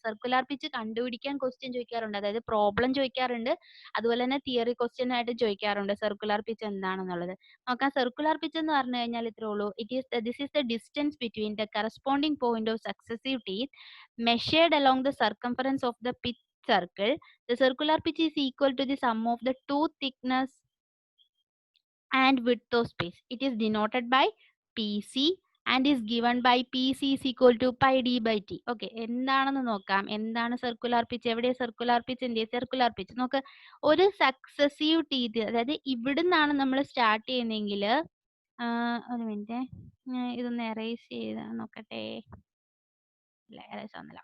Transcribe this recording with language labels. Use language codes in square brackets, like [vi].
[ml] Circular pitch കണ്ടുപിടിക്കാൻ question ചോദിക്കാറുണ്ട്, അതായത് പ്രോബ്ലം ചോദിക്കാറുണ്ട്, അതുപോലെ തന്നെ തിയറി ക്വസ്റ്റ്യൻ ആയിട്ട് ചോദിക്കാറുണ്ട് സർക്കുലർ പിച്ച് എന്താണെന്നുള്ളത്. നോക്കാം, സർക്കുലർ പിച്ച് എന്ന് പറഞ്ഞു കഴിഞ്ഞാൽ ഇത്രേ ഉള്ളൂ. [en] This is the distance between the corresponding point of successive teeth measured along the circumference of the pitch circle. The circular pitch is equal to the sum of the two thickness and width of space. It is denoted by PC and is given by PC is equal to pi d by t. [ml] Okay, എന്താണെന്ന് നോക്കാം. എന്താണ് circular pitch? എവിടെ circular pitch? എന്ത് circular pitch? നോക്ക്, ഒരു successive teeth, അതായത് ഇവിടുന്നാണ് നമ്മൾ സ്റ്റാർട്ട് ചെയ്യുന്നതെങ്കിൽ, ഒരു മിനിറ്റ്, ഇതൊന്ന് എറേസ് ചെയ്ത് നോക്കട്ടെ. ഇല്ല, എറേസ് ആവുന്നില്ല.